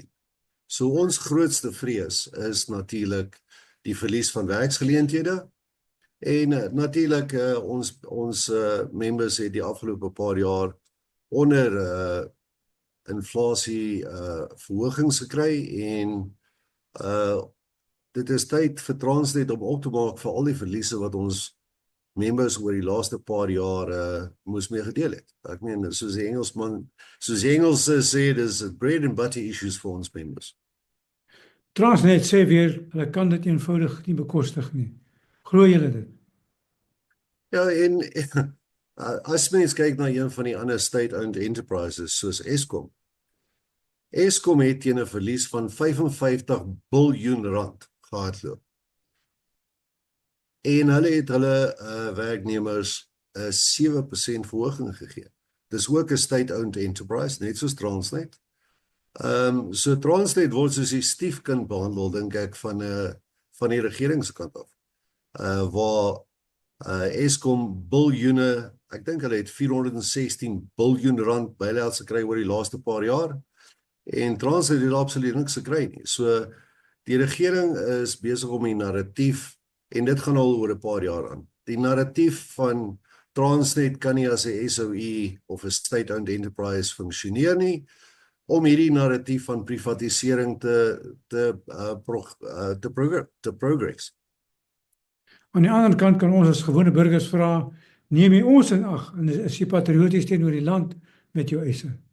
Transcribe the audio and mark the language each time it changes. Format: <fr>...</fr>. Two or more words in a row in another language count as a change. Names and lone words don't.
<af>So ons grootste vrees is natuurlik die verlies van werksgeleenthede en natuurlik ons members het die afgelope paar jaar onder inflasie verhogings gekry en dit is tyd vir Transnet om op te maak vir al die verliese wat ons members oor die laaste paar jaar moes mee gedeel het. Ek meen, soos die Engelse sê, dis</af> <en>bread and butter issues</en> <af>vir ons members. Transnet sê weer, hulle kan dit eenvoudig nie bekostig nie. Glo julle dit? Ja, en as mens kyk na een van die ander</af> <en>state-owned enterprises</en> <af>soos Eskom. Eskom het teen 'n verlies van 55 biljoen rand gehardloop. En hulle het hulle werknemers 'n 7% verhoging gegee. Dis ook 'n</af> <en>state-owned enterprise,</en> <af>net soos Transnet. So Transnet word soos die stiefkind behandel, dink ek, van die regeringskant af. Waar Eskom biljoene, ek dink hulle het 416 biljoen rand bailouts gekry oor die laaste paar jaar. En Transnet het absoluut niks gekry nie. So die regering is besig om die narratief, en dit gaan al oor 'n paar jaar aan. Die narratief van Transnet kan nie as 'n SOE of 'n</af> <en>state-owned enterprise</en> <af>funksioneer nie, om hierdie narratief van privatisering te progress. Aan die ander kant kan ons as gewone burgers vra, neem jy ons in ag en is jy patrioties teenoor die land met jou eise?</af>